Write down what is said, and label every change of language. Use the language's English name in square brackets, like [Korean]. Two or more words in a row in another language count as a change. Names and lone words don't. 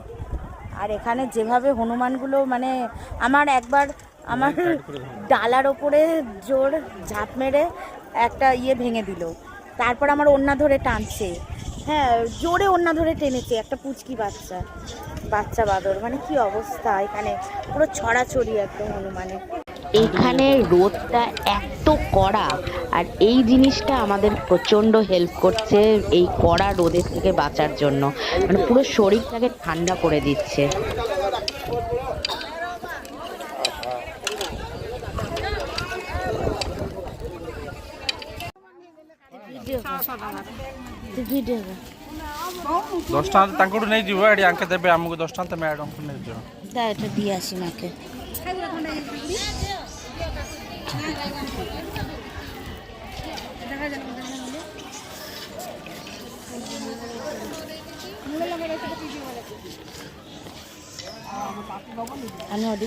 [Bangla] আর এখানে যেভাবে হনুমানগুলো মানে আমার ডালার ওপরে জোর ঝাঁপ মেরে একটা ভেঙে দিল, তারপর আমার ওড়না ধরে টানছে, হ্যাঁ জোরে ওড়না ধরে টেনেছে একটা পুচকি বাচ্চা বাঁদর। মানে কি অবস্থা, এখানে পুরো ছড়াছড়ি একদম হনুমানের। এখানে রোদটা এত কড়া, আর এই জিনিসটা আমাদের প্রচন্ড হেল্প করছে এই কড়া রোদের থেকে বাঁচার জন্য, মানে পুরো শরীরটাকে ঠান্ডা করে দিচ্ছে। [Odia] ଭିଡ଼ିଓ 10 ଟଙ୍କା ତାଙ୍କଠୁ ନେଇଯିବ, ଏଠି ଆଙ୍କେ ଦେବେ ଆମକୁ 10 ଟଙ୍କା, ତମେ ମ୍ୟାଡ଼ାମକୁ ନେଇଯିବ। [Bangla] ତା ଏଟା দিয়ে আসি মাকে। আমি ওদিক